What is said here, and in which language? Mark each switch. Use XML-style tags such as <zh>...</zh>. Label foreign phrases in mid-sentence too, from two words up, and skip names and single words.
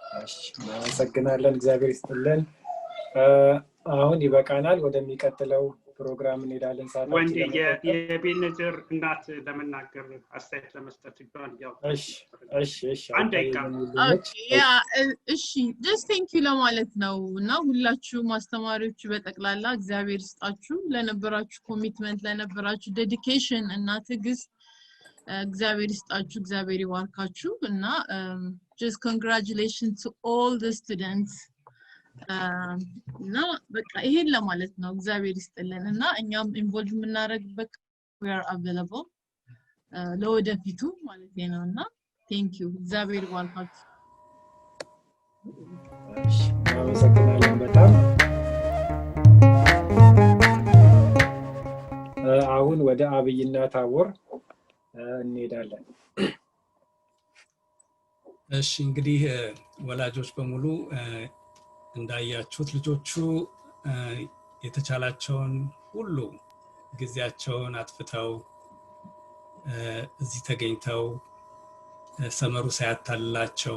<am>እናመሰግናለን እግዚአብሔር ይስጥልን አሁን ይበቃናል ወደሚቀጥለው ፕሮግራም እንሄዳለን። ወንዴ ሰዓታችን ለመቆጠብ የቤነጀር እናት ለመናገር አስተያየት ለመስጠት ይባል ያው እሺ አንድ ደቂቃ እሺ</am> <en>just thank you</en> <am>ለማለት ነው እና ሁላችሁም አስተማሪዎች በጠቅላላ እግዚአብሔር ይስጣችሁ ለነበራችሁ ኮሚትመንት ለነበራችሁ ዴዲኬሽን እና ትዕግስት እግዚአብሔር ይስጣችሁ እግዚአብሔር ይባርካችሁ እና</am> <en>just congratulations to all the students</en> <am>እና በቃ ይሄን ለማለት ነው እግዚአብሔር ይስጥልን እና እኛም ኢንቮልቭ የምናደርግበት</am> <en>we are available</en> <am>ለወደፊቱ ማለት ነውና</am> <en>thank you</en> <am>እግዚአብሔር ይባርካችሁ አመሰግናለሁ በጣም አሁን ወደ አብይና ታቦር እንሄዳለን እሺ እንግዲህ ወላጆች በሙሉ እንዳያችሁት ልጆቹ የተቻላቸውን ሁሉ ጊዜያቸውን አጥፍተው እዚህ ተገኝተው ሰመሩ ሳያታልላቸው</am>